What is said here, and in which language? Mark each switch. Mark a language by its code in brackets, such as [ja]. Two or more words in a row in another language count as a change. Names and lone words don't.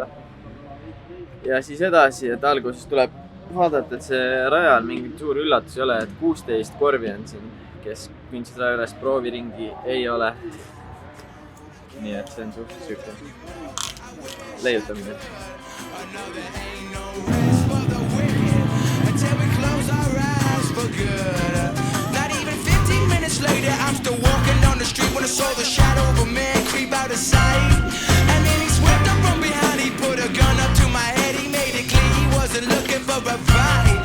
[et] Ja siis edasi, et alguses tuleb vaadata, et see rajal mingi suur üllatus ei ole, et 16 korvi on siin, kes mindsid raja üles, prooviringi ei ole. Nii et see on suhteliselt sükkel leiutamine. [en] Later, I'm still walking down the street when I saw the shadow of a man creep out of sight. And then he swept up from behind, he put a gun up to my head, he made it clear he wasn't looking for a fight.